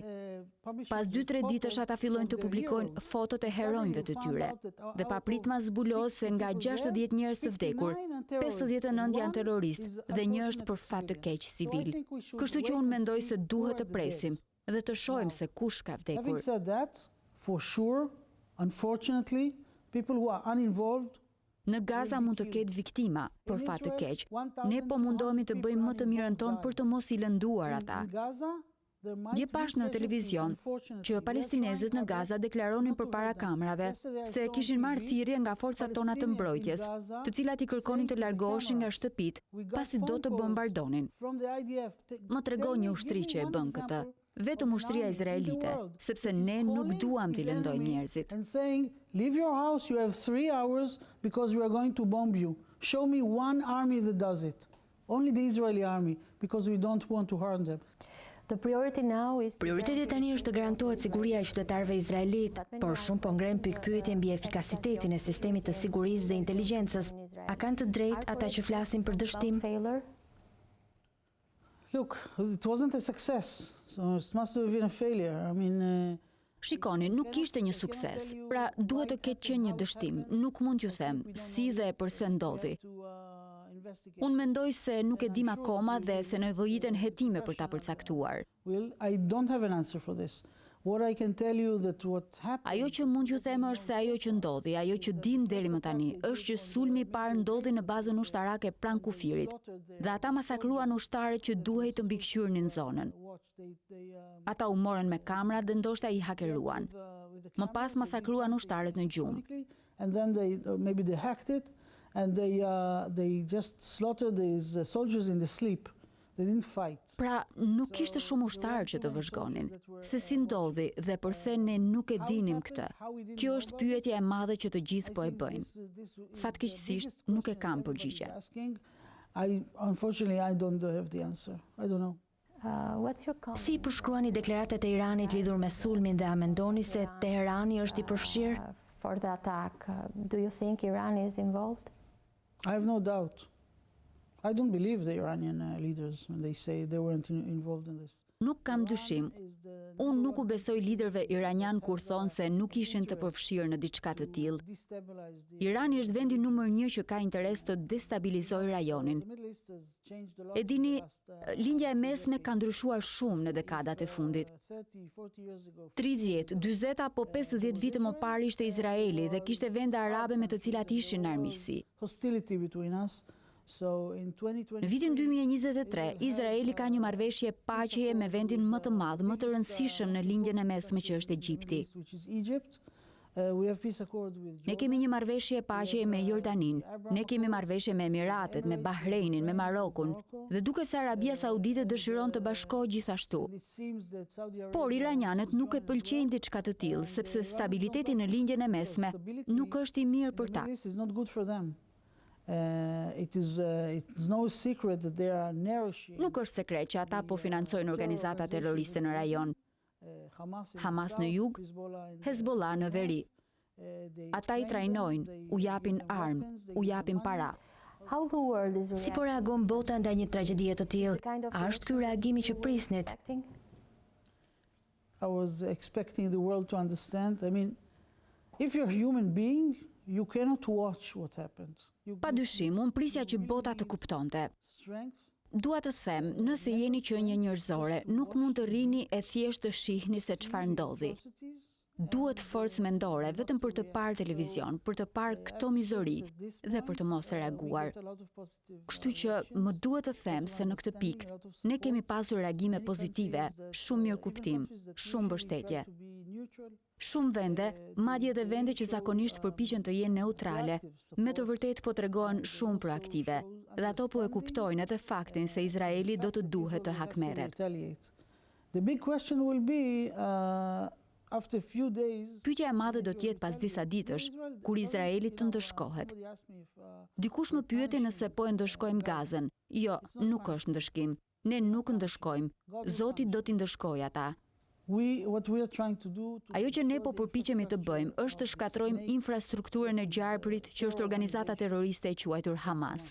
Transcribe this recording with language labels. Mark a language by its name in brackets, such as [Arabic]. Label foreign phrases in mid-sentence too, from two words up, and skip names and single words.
[Albanian] Pas 2-3 ditësh ata fillojnë të publikojnë fotot e heronjve të tyre. Dhe papritma zbulohet se nga 60 njerëz të vdekur, 59 janë terroristë dhe një është për fat të keq civil. Kështu që unë mendoj se duhet të presim dhe të shohim se kush ka vdekur. [English] Having said that, for sure, unfortunately, people who are uninvolved. [Albanian] Në Gaza mund të ketë viktima për fat të keq. Ne po mundohemi të bëjmë më të mirën tonë për të mos i lënduar ata. Dje pash në televizion që palestinezët në Gaza deklaronin përpara kamerave se kishin marrë thirrje nga forcat tona të mbrojtjes, të cilat i kërkonin të largoheshin nga shtëpit pasi do të bombardonin. Më tregon një ushtri që e bën këtë. Vetëm ushtria izraelite, sepse ne nuk duam t'i lëndojmë njerëzit. [English] Leave your house, you have 3 hours because we are going to bomb you. Show me one army that does it. Only the Israeli army, because we don't want to harm them. [Albanian] Prioriteti tani është të garantohet siguria e qytetarëve izraelit, por shumë po ngren pikpyetje mbi efikasitetin e sistemit të sigurisë dhe inteligjencës. A kanë të drejtë ata që flasin për dështim? [English] Look, it wasn't a success, so it must have been a failure. I mean, [Albanian] Shikoni, nuk ishte një sukses, pra duhet të ketë qenë një dështim. Nuk mund t'ju them si dhe përse ndodhi. Unë mendoj se nuk e dim akoma dhe se nevojiten hetime për ta përcaktuar. [English] well, I don't have an answer for this. What I can tell you that what happened... [Albanian] Ajo që mund t'ju them është se ajo që ndodhi, ajo që dim deri më tani, është që sulmi i parë ndodhi në bazën ushtarake pranë kufirit, dhe ata masakruan ushtarët që duhej të mbikëqyrnin zonën. Ata u morën me kamera dhe ndoshta i hakeruan. Më pas masakruan ushtarët në gjumë. [English] And then maybe they hacked it and they just slaughtered these soldiers in the sleep. They didn't fight. [Albanian] Pra, nuk kishte shumë ushtarë që të vëzhgonin. Se si ndodhi dhe përse ne nuk e dinim këtë. Kjo është pyetja e madhe që të gjithë po e bëjnë. Fatkeqësisht nuk e kam përgjigje. [English] Unfortunately, I don't have the answer. I don't know. [Albanian] Si i përshkruani deklaratat e Iranit lidhur me sulmin dhe a mendoni se Teherani është i përfshirë? [English] For the attack, do you think Iran is involved? I have no doubt. I don't believe the Iranian leaders when they say they weren't involved in this. [Albanian] Nuk kam dyshim. Unë nuk u besoj liderëve iranian kur thonë se nuk ishin të përfshirë në diçka të tillë. Irani është vendi numër 1 që ka interes të destabilizojë rajonin. E dini, lindja e mesme ka ndryshuar shumë në dekadat e fundit. 30, 40 apo 50 vite më parë ishte Izraeli dhe kishte vende arabe me të cilat ishin në armiqësi. [English] Hostility between us. [Albanian] Në vitin 2023, Izraeli ka një marrëveshje paqeje me vendin më të madh, më të rëndësishëm në lindjen e mesme që është Egjipti. Ne kemi një marrëveshje paqeje me Jordanin, ne kemi marrëveshje me Emiratet, me Bahreinin, me Marokun, dhe duket se Arabia Saudite dëshiron të bashkohet gjithashtu. Por iranianët nuk e pëlqejnë diçka të tillë, sepse stabiliteti në lindjen e mesme nuk është i mirë për ta. [English] It's no secret that they are nourishing. [Albanian] Nuk është sekret që ata po financojnë organizata terroriste në rajon. Hamas në jug, Hezbollah në veri. Ata i trajnojnë, u japin armë, u japin para. Si po reagon bota ndaj një tragjedie të tillë? A është ky reagimi që prisnit? [English] I was expecting the world to understand. I mean, if you're a human being, you cannot watch what happened. [Albanian] Pa dyshim, unë prisja që bota të kuptonte. Dua të them, nëse jeni qenie njerëzore, nuk mund të rrini e thjesht të shihni se çfarë ndodhi. Duhet forcë mendore vetëm për të parë televizion, për të parë këto mizori dhe për të mos reaguar. Kështu që më duhet të them se në këtë pikë ne kemi pasur reagime pozitive, shumë mirëkuptim, shumë mbështetje. Shumë vende, madje edhe vende që zakonisht përpiqen të jenë neutrale, me të vërtetë po tregohen shumë proaktive, dhe ato po e kuptojnë edhe faktin se Izraeli do të duhet të hakmerret. [English] The big question will be after a few days. [Albanian] Pyetja e madhe do të jetë pas disa ditësh, kur Izraeli të ndëshkohet. Dikush më pyeti nëse po e ndëshkojmë Gazën. Jo, nuk është ndëshkim. Ne nuk ndëshkojmë. Zoti do t'i ndëshkojë ata. Ajo që ne po përpiqemi të bëjmë është të shkatrojmë infrastrukturën e gjarpërit që është organizata terroriste e quajtur Hamas.